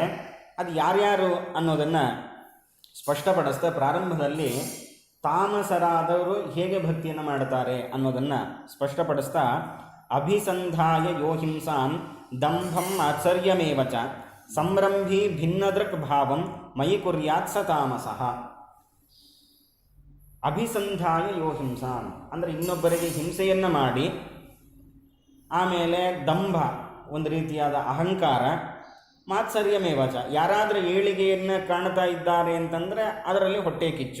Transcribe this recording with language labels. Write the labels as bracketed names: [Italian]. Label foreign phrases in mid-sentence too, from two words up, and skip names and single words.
[Kannada] ಅದು ಯಾರ್ಯಾರು ಅನ್ನೋದನ್ನು ಸ್ಪಷ್ಟಪಡಿಸ್ತಾ ಪ್ರಾರಂಭದಲ್ಲಿ ತಾಮಸರಾದವರು ಹೇಗೆ ಭಕ್ತಿಯನ್ನು ಮಾಡ್ತಾರೆ ಅನ್ನೋದನ್ನು ಸ್ಪಷ್ಟಪಡಿಸ್ತಾ, [Sanskrit] ಅಭಿಸಂಧಾಯ ಯೋಹಿಂಸಾನ್ ದಂಭಂ ಆಚರ್ಯಮೇವಚ ಸಂರಂಭಿ ಭಿನ್ನದೃಕ್ ಭಾವಂ ಮಯಿ ಕುರ್ಯಾತ್ ಸ ತಾಮಸಃ. ಅಭಿಸಂಧಾಯ ಯೋಹಿಂಸಾನ್ [Kannada] ಅಂದರೆ ಇನ್ನೊಬ್ಬರಿಗೆ ಹಿಂಸೆಯನ್ನು ಮಾಡಿ, ಆಮೇಲೆ ದಂಭ ಒಂದು ರೀತಿಯಾದ ಅಹಂಕಾರ, ಮಾತ್ಸರ್ಯಮೇವಚ ಯಾರಾದರೂ ಏಳಿಗೆಯನ್ನು ಕಾಣ್ತಾ ಇದ್ದಾರೆ ಅಂತಂದರೆ ಅದರಲ್ಲಿ ಹೊಟ್ಟೆ ಕಿಚ್ಚು.